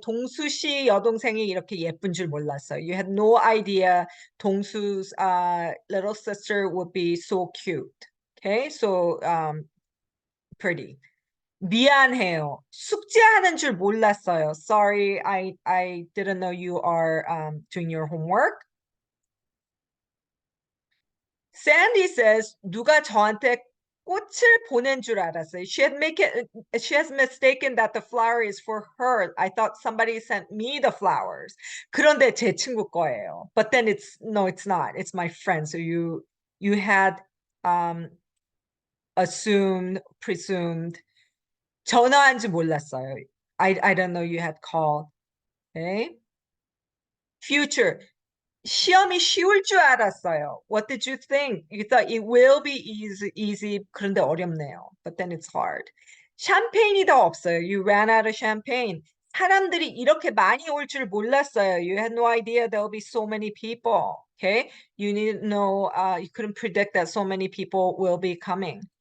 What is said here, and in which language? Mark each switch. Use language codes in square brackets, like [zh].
[ko] 동수 씨 여동생이 이렇게 예쁜 줄 몰랐어요. [en] You had no idea 동수's little sister would be so cute. Okay, so pretty. [ko] 미안해요. 숙제하는 줄 몰랐어요. [en] Sorry, I didn't know you are doing your homework. Sandy says [ko] 누가 저한테 꽃을 보낸 줄 알았어요. [en] She has mistaken that the flower is for her. I thought somebody sent me the flowers. [ko] 그런데 제 친구 거예요. [en] But then it's not. It's my friend. So you had assumed, presumed. [ko] 전화한 줄 몰랐어요. [en] I don't know you had called. Okay. Future. [ko] 시험이 쉬울 줄 알았어요. [en] What did you think? You thought it will be easy. [ko] 그런데 어렵네요. [en] But then it's hard. [ko] 샴페인이 더 없어요. [en] You ran out of champagne. [ko] 사람들이 이렇게 많이 올 줄 몰랐어요. [en] You had no idea there'll be so many people. Okay? You need to know, you couldn't predict that so many people will be coming.